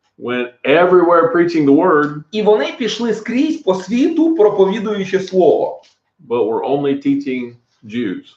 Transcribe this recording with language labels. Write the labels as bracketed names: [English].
[English] went everywhere preaching the word, [Ukrainian] І вони пішли скрізь по світу, проповідуючи слово. [English] but were only teaching Jews.